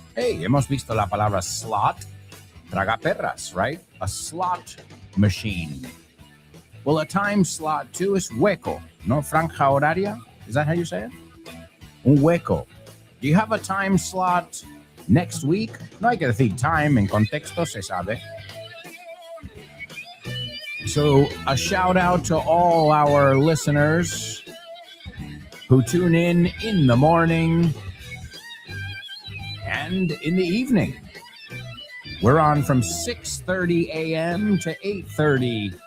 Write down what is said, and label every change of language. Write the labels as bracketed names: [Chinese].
[Spanish] Hey, hemos visto la palabra slot. Tragaperras, right? [English] A slot machine. Well, a time slot too is hueco, [Spanish] no franja horaria. [English] Is that how you say it? [Spanish] Un hueco. [English] Do you have a time slot next week? [Spanish] No hay que decir time en contexto, se sabe. [English] So a shout out to all our listeners who tune in the morning and in the evening. We're on from 6:30 a.m. to 8:30.